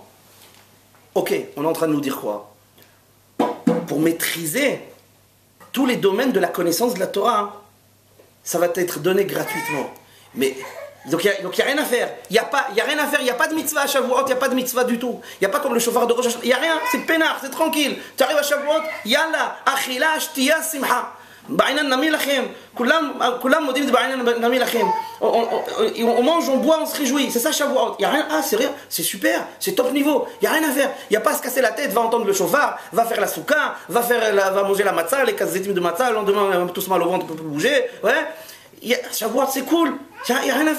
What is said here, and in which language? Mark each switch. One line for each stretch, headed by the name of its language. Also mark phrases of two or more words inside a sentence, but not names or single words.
French: Ok, on est en train de nous dire quoi? Pour maîtriser tous les domaines de la connaissance de la Torah, ça va être donné gratuitement. Mais... Donc il n'y a rien à faire. Il n'y a rien à faire. Il n'y a pas de mitzvah à Shavuot. Il n'y a pas de mitzvah du tout. Il n'y a pas comme le chauffard de Rosh Hashanah. Il n'y a rien. C'est peinard. C'est tranquille. Tu arrives à Shavuot. Yalla.
Hebrew: אכילה, שתייה, שמחה. בעינא נמי לכם. כולם מודים דבעינא נמי לכם.
French: On mange, on boit, on se réjouit. C'est ça Shavuot. Il n'y a rien. Ah, c'est rien. C'est super. C'est top niveau. Il n'y a rien à faire. Il n'y a pas à se casser la tête. Va entendre le chauffard. Va faire la souka. Va manger la matzah. Les kazetim de matzah. Le lendemain, on a tous mal au ventre. On peut plus bouger. Ouais. Shavuot, c'est cool. Il n'y a rien à faire.